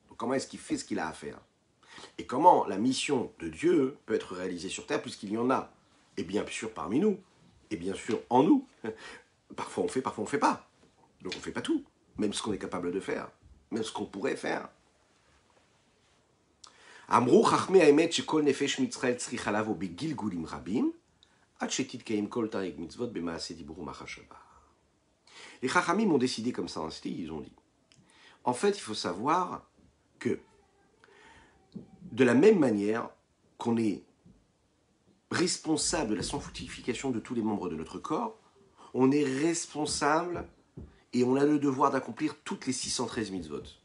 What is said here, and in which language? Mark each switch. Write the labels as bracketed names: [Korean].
[French] Donc comment est-ce qu'il fait ce qu'il a à faire? Et comment la mission de Dieu peut être réalisée sur terre puisqu'il y en a, et bien sûr parmi nous, et bien sûr en nous. Parfois on fait, parfois on ne fait pas. Donc on ne fait pas tout, même ce qu'on est capable de faire, même ce qu'on pourrait faire. [Hebrew] אמרו חכמי האמת שכל נפש מישראל צריכה לבוא בגלגולים רבים, עד שתתקיים כל תרי"ג מצוות במעשה דיבור ומחשבה. [French] Les Chachamim ont décidé comme ça ainsi, ils ont dit. En fait, il faut savoir que de la même manière qu'on est responsable de la sanctification de tous les membres de notre corps, on est responsable et on a le devoir d'accomplir toutes les 613 mitzvot.